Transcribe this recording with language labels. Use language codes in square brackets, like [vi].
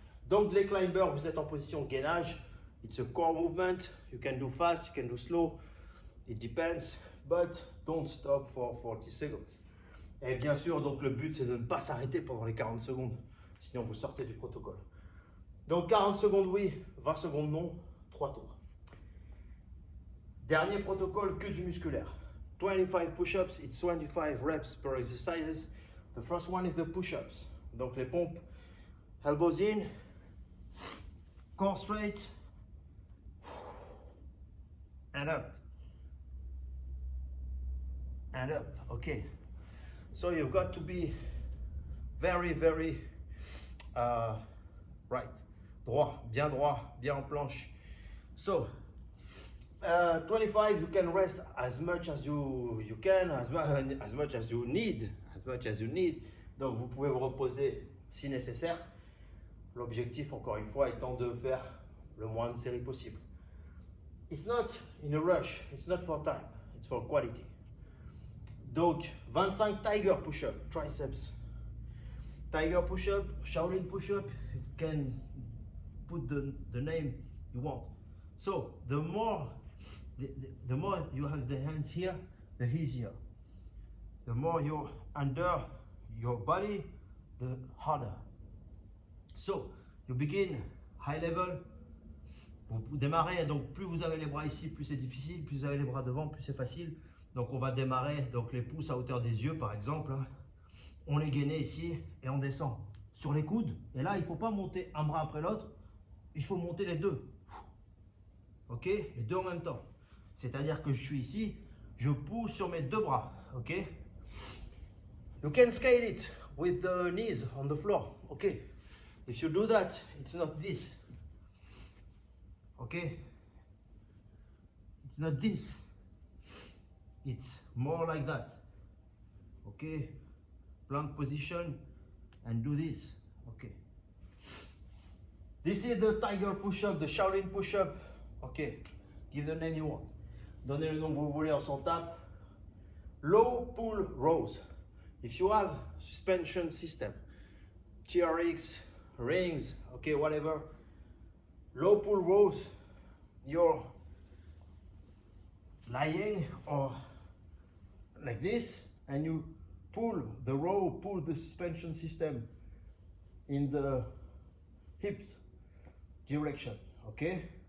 [fr] Donc, les climbers, vous êtes en position gainage. [en] It's a core movement. You can do fast, you can do slow. It depends. But don't stop for 40 seconds. [fr] Et bien sûr, donc le but, c'est de ne pas s'arrêter pendant les 40 secondes. Sinon, vous sortez du protocole. Donc, 40 secondes, oui. 20 secondes, non. 3 tours. Dernier protocole, que du musculaire. [en] 25 push-ups, it's 25 reps per exercises. The first one is the push-ups. [fr] Donc, les pompes. [en] Elbows in. Core straight. And up. And up. Okay. So you've got to be very right. [fr] Droit, bien en planche. [en] So 25, you can rest as much as you can, as much as you need, [fr] Donc vous pouvez vous reposer si nécessaire. L'objectif, encore une fois, étant de faire le moins de séries possible. [en] It's not in a rush, it's not for time, it's for quality. Donc 25 tiger push-up, triceps. Tiger push-up, Shaolin push-up, you can put the name you want. So the more you have the hands here, the easier. The more you're under your body, the harder. So you begin high level. [fr] Vous démarrez, donc plus vous avez les bras ici, plus c'est difficile, plus vous avez les bras devant, plus c'est facile. Donc on va démarrer donc les pouces à hauteur des yeux par exemple. On est gainé ici et on descend sur les coudes. Et là, il ne faut pas monter un bras après l'autre, il faut monter les deux. Ok, les deux en même temps. C'est-à-dire que je suis ici, je pousse sur mes deux bras. Ok. [en] You can scale it with the knees on the floor. Ok. If you do that, it's not this. Okay. It's not this. It's more like that. Okay. Plank position and do this. Okay. This is the tiger push-up, the Shaolin push-up. Okay. Give the name you want. [fr] Donnez le nom que vous voulez, on s'en tape. [en] Low pull rows. If you have suspension system, TRX, rings, okay, whatever. Low pull rows, you're lying or like this, and you pull the row, pull the suspension system in the hips direction, okay?